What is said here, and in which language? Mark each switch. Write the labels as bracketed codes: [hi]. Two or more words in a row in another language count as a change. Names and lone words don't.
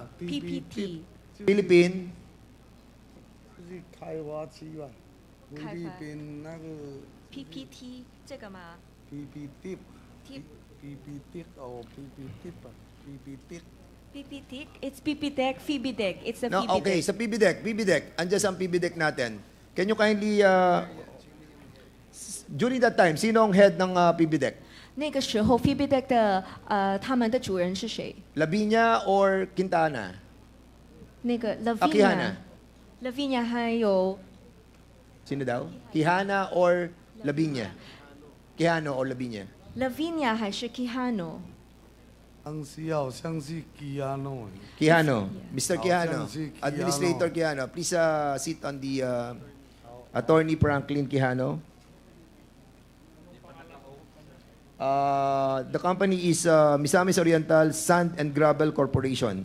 [en] PPT. Philippine. [zh] 是开发区吧？菲律宾那个。 PPT 这个吗？PPT 哦 ，PPT 吧 ，PPT。 [en] PPT. It's PPDEC, PBDEC. It's the No, PBDEC. [tl] okay, sa PBDEC. Andiyan sa PBDEC natin. [en] Can you kindly, during that time, [tl] sino ang head ng PBDEC? [zh] 那个时候 PBDEC 的他们的主人是谁？ [en] Lavinia or Quintana? [zh] 那个 Quijana. Lavinia 还有 [tl] Sino daw? Quijana or Lavinia? [en] Quijano or Lavinia? [zh] Lavinia 还是 Quijano？ [tl] ang siya [zh] 好像是 Quijano. [en] Quijano. Mr. Quijano. Administrator Quijano. Please sit on the Attorney Franklin Quijano. The company is Misamis Oriental Sand and Gravel Corporation.